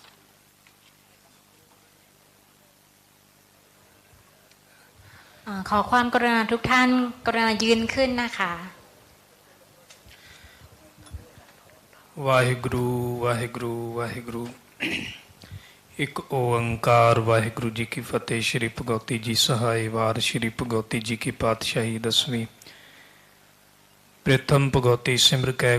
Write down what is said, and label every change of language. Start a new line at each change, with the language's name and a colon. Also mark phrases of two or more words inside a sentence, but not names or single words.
Thai: ขอความกรุณาทุกท่านกรุณายืนขึ้นนะคะ
Punjabi: ਵਾਹਿਗੁਰੂ ਵਾਹਿਗੁਰੂ ਵਾਹਿਗੁਰੂ ਇੱਕ ਓੰਕਾਰ ਵਾਹਿਗੁਰੂ ਜੀ ਕੀ ਫਤਿਹ ਸ਼੍ਰੀ ਭਗਵਤੀ ਜੀ ਸਹਾਇ ਵਾਰ ਸ਼੍ਰੀ ਭਗਵਤੀ ਜੀ ਕੀ ਪਾਤਸ਼ਾਹੀ ਦਸਵੀਂ ਪ੍ਰਥਮ ਭਗਵਤੀ ਸਿਮਰ ਕੈ